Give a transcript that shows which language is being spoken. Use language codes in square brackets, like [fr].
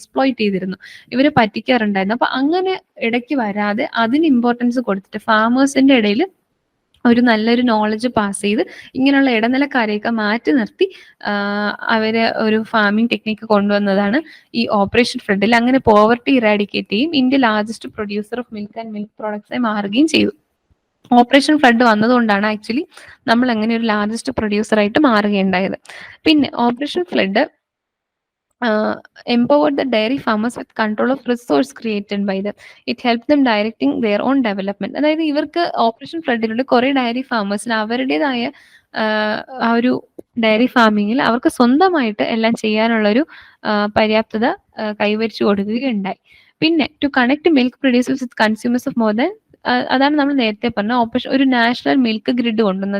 [ml] Exploit ചെയ്തിരുന്നു, ഇവരെ പറ്റിക്കാറുണ്ടായിരുന്നു. അപ്പൊ അങ്ങനെ ഇടയ്ക്ക് വരാതെ അതിന് ഇമ്പോർട്ടൻസ് കൊടുത്തിട്ട് ഫാമേഴ്സിന്റെ ഇടയിൽ ഒരു നല്ലൊരു നോളജ് പാസ് ചെയ്ത് ഇങ്ങനെയുള്ള ഇടനിലക്കാരെയൊക്കെ മാറ്റി നിർത്തി അവരെ ഒരു ഫാമിംഗ് ടെക്നിക്ക് കൊണ്ടുവന്നതാണ് ഈ ഓപ്പറേഷൻ ഫ്ലഡിൽ. അങ്ങനെ പോവർട്ടി ഇറാഡിക്കേറ്റ് ചെയ്യും, India [en] largest producer of milk and milk പ്രോഡക്ട്സായി [ml] മാറുകയും ചെയ്തു. ഓപ്പറേഷൻ ഫ്ലഡ് വന്നതുകൊണ്ടാണ് ആക്ച്വലി നമ്മൾ അങ്ങനെ ഒരു ലാർജസ്റ്റ് പ്രൊഡ്യൂസർ ആയിട്ട് മാറുകയുണ്ടായത്. [en] പിന്നെ operation flood empowered the dairy farmers with control of resource created by them. It helped them directing their own development. [ml] അതായത് ഇവർക്ക് ഓപ്പറേഷൻ ഫ്ലഡിലൂടെ കുറെ ഡയറി ഫാമേഴ്സിന് അവരുടേതായ ആ ഒരു ഡയറി ഫാമിങ്ങിൽ അവർക്ക് സ്വന്തമായിട്ട് എല്ലാം ചെയ്യാനുള്ളൊരു പര്യാപ്തത കൈവരിച്ചു കൊടുക്കുകയുണ്ടായി. പിന്നെ [en] to connect milk producers with consumers of more than, [ml] അതാണ് നമ്മൾ നേരത്തെ പറഞ്ഞ ഓപ്പറേഷൻ, ഒരു നാഷണൽ മിൽക്ക് ഗ്രിഡ് കൊണ്ടുവന്നു.